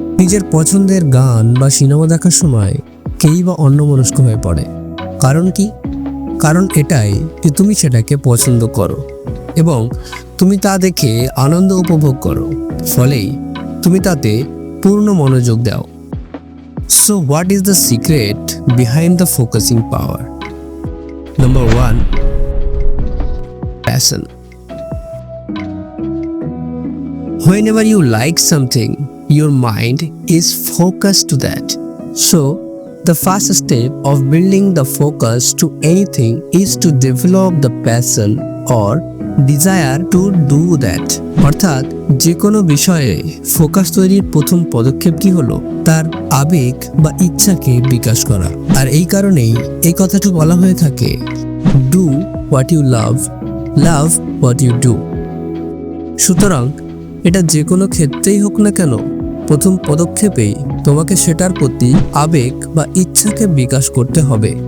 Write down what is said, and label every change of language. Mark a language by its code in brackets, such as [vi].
[bn] নিজের পছন্দের গান বা সিনেমা দেখার সময় কেই বা অন্যমনস্ক হয়ে পড়ে। কারণ কি? কারণ এটাই যে তুমি সেটাকে পছন্দ করো এবং তুমি তা দেখে আনন্দ উপভোগ করো, ফলেই তুমি তাতে পূর্ণ মনোযোগ দাও। [en] So what is the secret behind the focusing power? Number 1, passion. Whenever you like something, your mind is focused to that. So the first step of building the focus to anything is to develop the passion or desire to do that. [bn] অর্থাৎ যে কোনো বিষয়ে focus তৈরির প্রথম পদক্ষেপটি হলো তার আবেগ বা ইচ্ছাকে বিকাশ করা। আর এই কারণেই এই কথাটি বলা হয়ে থাকে, [en] Do what you love, love what you do. [bn] সুতরাং এটা যে কোনো ক্ষেত্রেই হোক না কেন, প্রথম পদক্ষেপেই তোমাকে সেটার প্রতি আবেগ বা ইচ্ছাকে বিকাশ করতে হবে।